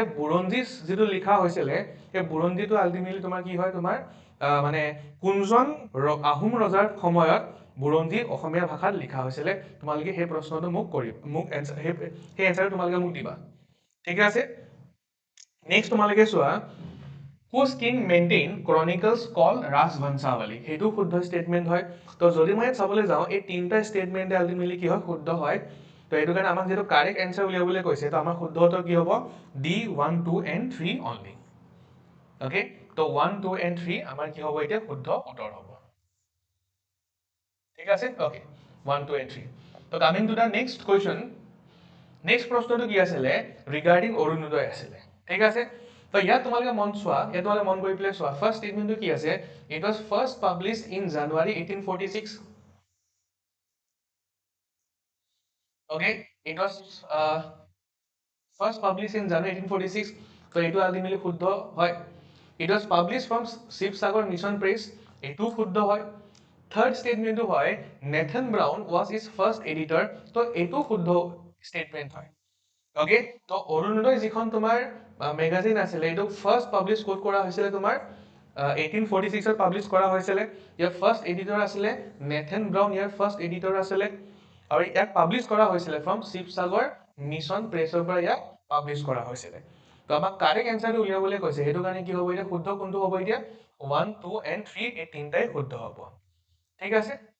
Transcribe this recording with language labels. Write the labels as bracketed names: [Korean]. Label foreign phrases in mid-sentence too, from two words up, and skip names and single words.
[Assamese] বুৰঞ্জীছ যিটো লিখা হৈছিলে সেই বুৰঞ্জীটো আলটিমেটলি তোমাৰ কি হয় তোমাৰ মানে কোনজন আহোম ৰজাৰ সময়ত বুৰঞ্জী অসমীয়া ভাষাত লিখা হৈছিলে তোমালোকে সেই প্ৰশ্নটো মোক সেই এনসাৰটো তোমালোকে মোক দিবা ঠিক আছে নেক্সট তোমালোকে চোৱা [English] Whose king maintained chronicles called Rajvanshawali [Assamese] সেইটো শুদ্ধ ষ্টেটমেন্ট হয় তো যদি মই চাবলৈ যাওঁ এই তিনটা ষ্টেটমেন্টে আলটিমেটলি কি হয় শুদ্ধ হয় তো এইটো কাৰণে আমাক যেটো [English] correct answer [Assamese] উলিয়াবলৈ কৈছে তো আমাৰ শুদ্ধ উত্তৰ কি হ'ব [English] D 1 2 and 3 only okay [Assamese] তো 1 2 and 3 আমাৰ কি হ'ব এতিয়া শুদ্ধ উত্তৰ হ'ব ঠিক আছে ওকে 1 2 and 3 তো [English] coming to the next question next [Assamese] প্ৰশ্নটো কি আছিলে ৰিগাৰ্ডিং অৰুণোদয় আছিলে ঠিক আছে তো ইয়াত তোমালোকে মন চোৱা ইয়াত তোমালোকে মন কৰি পেলাই চোৱা [English] first statementটো [Assamese] কি আছে [English] it was first published in January 1846 okay it was first published in January 1846 [Assamese] তো এইটো আলটিমেটলি শুদ্ধ হয় [English] it was published from Sivasagar Mission Press [Assamese] এইটো শুদ্ধ হয় [English] third statementটো হয় Nathan Brown was his first editor [Assamese] তো এইটো শুদ্ধ ষ্টেটমেন্ট হয় ওকে তো অৰুণোদয় যিখন তোমাৰ মেগাজিন আছিলে এইটো [English] first publish [Assamese] ক'ত কৰা হৈছিলে তোমাৰ 1846 পাব্লিছ কৰা হৈছিলে ইয়াৰ [English] first editor [Assamese] আছিলে নেথন ব্ৰাউন ইয়াৰ [English] first editor [Assamese] আছিলে আৰু ইয়াক পাব্লিছ কৰা হৈছিলে [English] from Sivasagar Mission Pressৰ [Assamese] পৰা ইয়াক পাব্লিছ কৰা হৈছিলে তো আমাক [English] correct answerটো [Assamese] উলিয়াবলৈ কৈছে সেইটো কাৰণে কি হ'ব এতিয়া শুদ্ধ কোনটো হ'ব এতিয়া 1 2 and 3 এই তিনটাই শুদ্ধ হ'ব ঠিক আছে